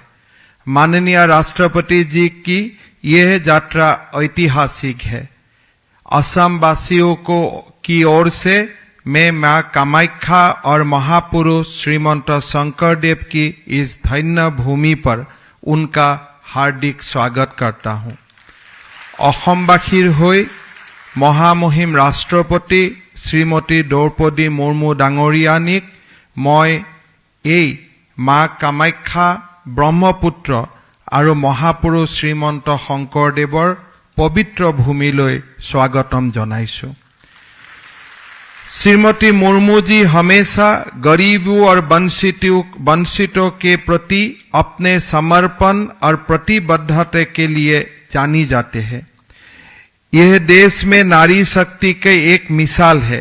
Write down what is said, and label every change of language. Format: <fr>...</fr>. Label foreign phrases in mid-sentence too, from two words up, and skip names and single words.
<hi>माननीय राष्ट्रपति जी की यह यात्रा ऐतिहासिक है। असम वासियों को की ओर से मैं मां कामाख्या और महापुरुष श्रीमंत शंकरदेव की इस धन्य भूमि पर उनका हार्दिक स्वागत करता हूं।</hi> <as>অসমবাসীৰ হৈ মহামহিম ৰাষ্ট্ৰপতি শ্ৰীমতী দ্ৰৌপদী মুৰ্মু ডাঙৰীয়ানীক মই এই মা কামাখ্যা ব্ৰহ্মপুত্ৰ আৰু মহাপুৰুষ শ্ৰীমন্ত শংকৰদেৱৰ পবিত্ৰ ভূমিলৈ স্বাগতম জনাইছো।</as> <hi>श्रीमती मुर्मू जी हमेशा गरीबों और वंचितों के प्रति अपने समर्पण और प्रतिबद्धता के लिए जानी जाते हैं। यह देश में नारी शक्ति के एक मिसाल है।</hi>